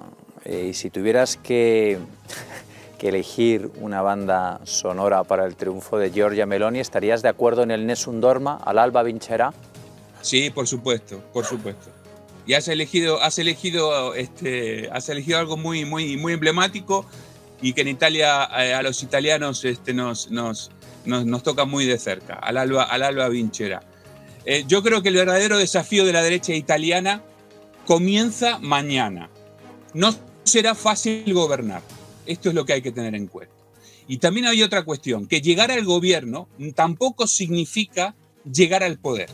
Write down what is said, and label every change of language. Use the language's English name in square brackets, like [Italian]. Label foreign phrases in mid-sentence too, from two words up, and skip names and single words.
[Spanish] Y si tuvieras que elegir una banda sonora para el triunfo de Giorgia Meloni, ¿estarías de acuerdo en el Nessun Dorma, [Italian] all'alba vincerà? [Spanish] Sí, por supuesto, por supuesto. Y has elegido algo muy emblemático y que en Italia a los italianos nos toca muy de cerca, [Italian] all'alba vincerà. [Spanish] Yo creo que el verdadero desafío de la derecha italiana comienza mañana. No será fácil gobernar. Esto es lo que hay que tener en cuenta. Y también hay otra cuestión, que llegar al gobierno tampoco significa llegar al poder.